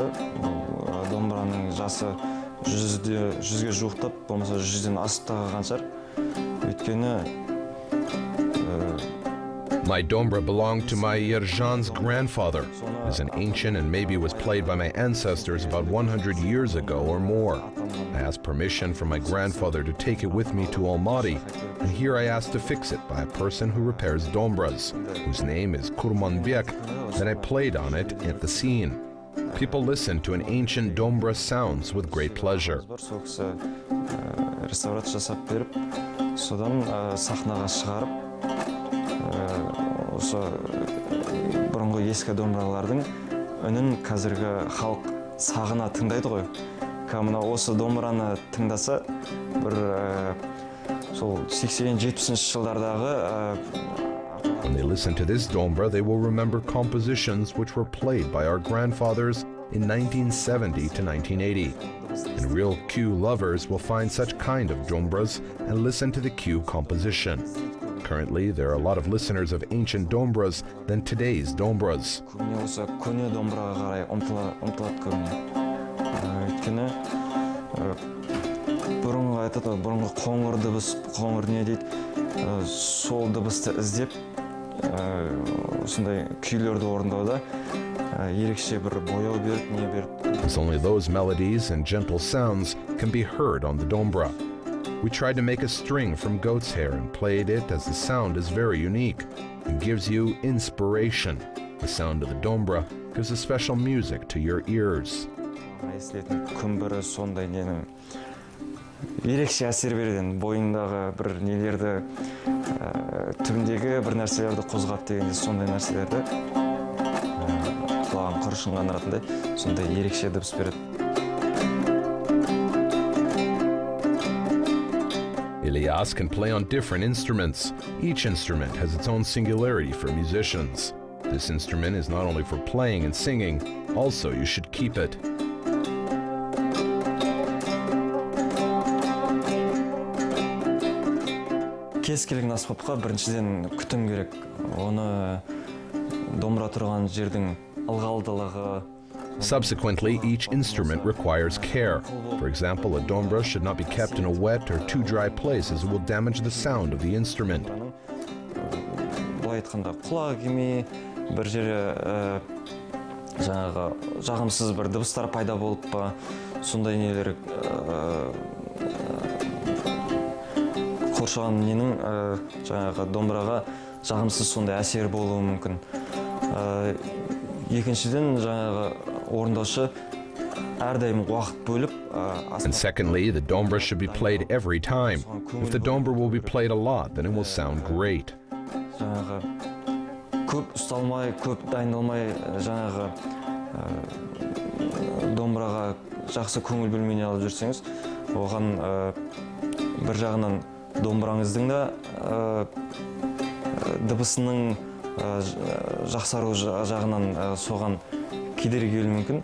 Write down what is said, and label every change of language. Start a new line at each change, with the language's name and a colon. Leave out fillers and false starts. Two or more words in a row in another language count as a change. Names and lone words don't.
Kazakh: Домбыраның жасы 100-ге жуықтап, болмаса 100-ден асып қалған шығар. Өйткені
English: My dombyra belonged to my Erzhan's grandfather. It is an ancient and maybe was played by my ancestors about 100 years ago or more. I asked permission from my grandfather to take it with me to Almaty, and here I asked to fix it by a person who repairs dombyras, whose name is Kurmanbek. Then I played on it at the scene. People listen to an ancient dombyra sounds with great pleasure.
Kazakh: Осы бұрынғы ескі домбыралардың үнін қазіргі халық сағына тыңдайды ғой. Мына осы домбыраны тыңдаса, бір сол 80-70 жылдардағы
English: When they listen to this dombyra, they will remember compositions which were played by our grandfathers in 1970 to 1980. And real cue lovers will find such kind of dombyras and listen to the cue composition. Currently, there are a lot of listeners of ancient dombyras than today's dombyras.
Kazakh: Көне домбыраға қарай ұмтылады көбіне. Өйткені бұрынғы айтады, бұрынғы қоңыр дыбыс, қоңыр не дейді, сол дыбысты іздеп, осындай күйлерді орындауда ерекше бір бояу беріп, не беріп.
English: It's only those melodies and gentle sounds can be heard on the dombyra. We tried to make a string from goat's hair and played it as the sound is very unique and gives you inspiration. The sound of the dombyra gives a special music to your ears.
Kazakh: Күмбірі сондай нені ерекше әсер береді, бойындағы бір нелерді, түбіндегі бір нәрселерді қозғап дегенде сондай нәрселерді құлағын құрышын қандыратындай, сондай ерекше дыбыс береді.
English: Elias can play on different instruments. Each instrument has its own singularity for musicians. This instrument is not only for playing and singing, also you should keep it.
Kazakh: Кез келген аспапқа біріншіден күтім керек. Оны домбыра тұрған жердің ылғалдылығы,
English: Subsequently, each instrument requires care. For example, a dombra should not be kept in a wet or too dry place as it will damage the sound of the instrument.
Kazakh: Былай айтқанда құлағы келмей, бір жері жаңағы жағымсыз бір дыбыстар пайда болып па, сондай нелер қоршаған ненің жаңағы домбыраға жағымсыз сондай әсер болуы мүмкін. Екіншіден жаңағы орындаушы әрдайым уақыт бөліп
English: And secondly, the dombra should be played every time. If the dombra will be played a lot, then it will sound great.
Kazakh: жаңағы көп ұсталмай, көп дайындалмай жаңағы домбыраға жақсы көңіл бөлмей алып жүрсеңіз, оған бір жағынан домбыраңыздың да дыбысының жақсару жағынан соған кедергі келуі мүмкін.